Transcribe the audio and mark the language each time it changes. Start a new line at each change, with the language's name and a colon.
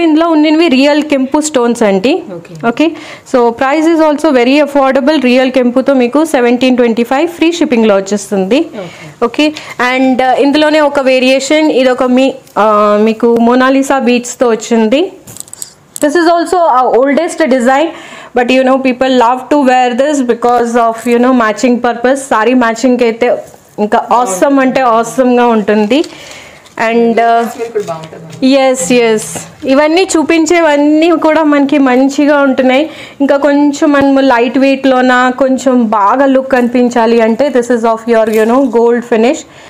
Telugu: ఇందులో ఉన్నవి రియల్ కెంపు స్టోన్స్ అండి.
English: Okay, so price is also very affordable.
Telugu: Real కెంపుతో మీకు 1725 ఫ్రీ షిప్పింగ్లో వచ్చేస్తుంది. ఓకే, అండ్ ఇందులోనే ఒక వేరియేషన్, ఇది ఒక మీకు మోనాలిసా బీట్స్తో వచ్చింది.
English: This is also our oldest design, but people love to wear this because of matching purpose.
Telugu: Sari matching అయితే ఇంకా awesome అంటే awesome గా ఉంటుంది. అండ్ ఎస్ ఇవన్నీ చూపించేవన్నీ కూడా మనకి మంచిగా ఉంటున్నాయి. ఇంకా కొంచెం మనము లైట్ వెయిట్లోన కొంచెం బాగా లుక్ అనిపించాలి అంటే
English: This is of your gold finish.